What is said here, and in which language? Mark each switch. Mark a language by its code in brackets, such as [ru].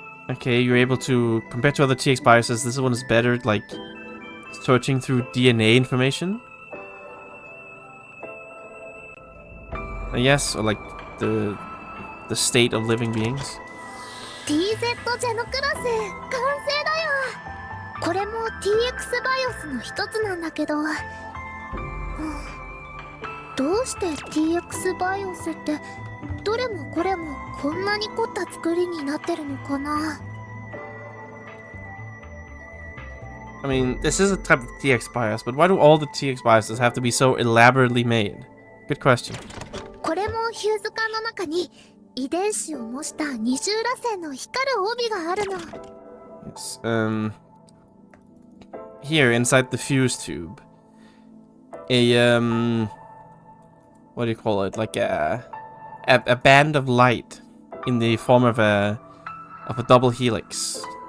[en] Okay, you're able to, compared to other TX BIOSes, this one is better, like, searching through DNA information. I guess, or like, the state of living beings. [ja] TZ ジェノクラス完成だよ。これも TX バイオスの一つなんだけど、どうして TX バイオスってどれもこれもこんなに凝った作りになってるのかな。 [en] I mean, this is a type of TX BIOS, but why do all the TX BIOSes have to be so elaborately made? Good question. [ja] これもヒューズ管の中に遺伝子を模した二重らせんの光る帯があるの。 [en] Yes, here inside the fuse tube, a what do you call it? Like a band of light in the form of a double helix.